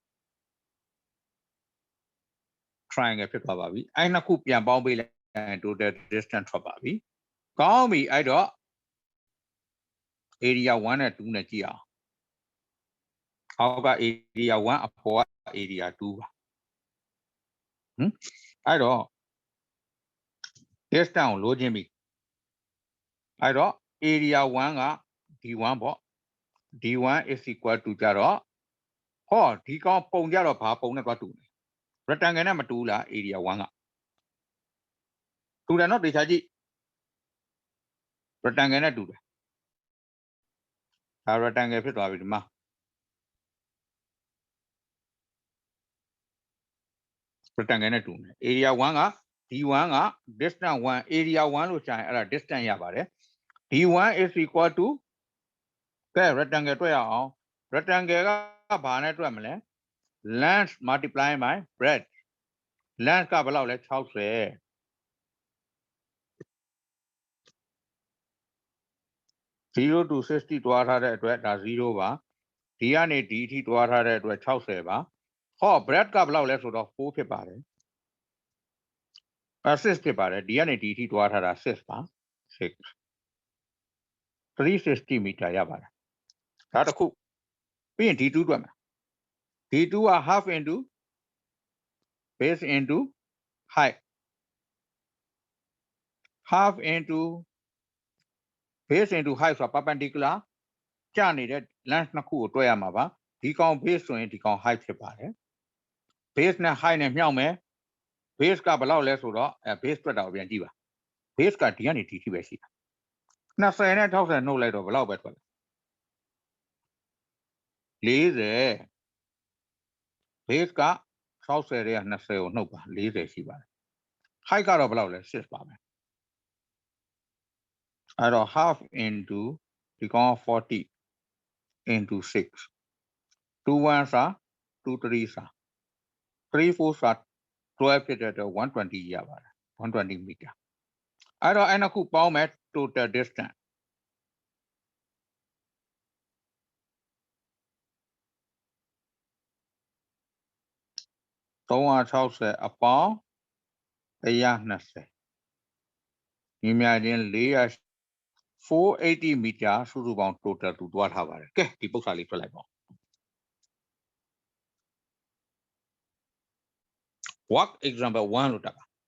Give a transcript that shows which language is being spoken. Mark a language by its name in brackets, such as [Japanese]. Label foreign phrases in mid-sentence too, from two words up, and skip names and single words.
[Burmese] triangle ဖြစ်သွားပါပြီအဲ့နှစ်ခုပြန်ပေါင်းပေးလိုက် [English] total distance [Burmese] ထွက်ပါပြီကောင်းပြီအဲ့တော့ area 1နဲ့2နဲ့ကြည့်အောင်အောက်က area 1အပေါ်က area 2ပါ အဲ့တော့ distance ကိုလိုချင်ပြီအဲ့တော့ area 1က d1 ပေါ့ [English] d1 is equal to [Burmese] ကြတော့ဟောဒီကောင်ပုံကြတော့ဘာပုံနဲ့သွားတူလဲ rectangle နဲ့မတူလား area 1ကတူတယ်နော်တေချာကြည့် rectangle နဲ့တူတယ် ဒါ rectangle ဖြစ်သွားပြီဒီမှာrectangle နဲ့တူတယ် area 1က d1 က [English] distance 1 area 1 [Burmese] လို့ရှာရင်အဲ့ဒါ distance ရပါတယ် [English] d1 is equal to [Burmese] ကဲ rectangle တွေ့ရအောင် rectangle ကဘာနဲ့တွေ့မလဲ [English] length multiply by breadth [Burmese] length ကဘယ်လောက်လဲ60 0 to 60တွားထားတဲ့အတွက်ဒါ0ပါဒီကနေဒီအထိတွားထားတဲ့အတွက်60ပါဟော breadth ကဘယ်လောက်လဲဆိုတော့4ဖြစ်ပါတယ်6ဖြစ်ပါတယ်ဒီကနေဒီအထိတွားထားတာ6ပါ6 360 meter ရပါတယ်ဒါတစ်ခုပြီးရင် d2 တွက်မယ် d2 က [English] half into base into height half into base into height [Burmese] ဆိုတာ perpendicular ကျနေတဲ့ length နှစ်ခုကိုတွက်ရမှာပါဒီကောင် base ဆိုရင်ဒီကောင် height ဖြစ်ပါတယ် base နဲ့ height နဲ့မြှောက်မယ် base ကဘယ်လောက်လဲဆိုတော့base တွက်တာကိုပြန်ကြည့်ပါ base ကဒီကနေဒီထိပဲရှိတာ20နဲ့60နှုတ်လိုက်တော့ဘယ်လောက်ပဲထွက်လဲ40 base က60ရဲ့20ကိုနှုတ်ပါ40ရှိပါတယ် height ကတော့ဘယ်လောက်လဲ6ပါပဲ အဲ့တော့ [English] half into [Burmese] ဒီကောင် 40 into 6 2 1 စာ 2 3 စာ 3 4 စာ 12ဖြစ်တဲ့အတွက်120ရပါတယ်120 meter အဲ့တော့အဲ့နှစ်ခုပေါင်းမဲ့ [English] total distance [Burmese] 360အပေါင်း120ညီမချင်း480 meter စုစုပေါင်း total တူတွားထားပါတယ်ကဲဒီပု္ပ္ပာလေးထွက်လိုက်ပါ [English] work example [Burmese] 1 လို့တက်ပါ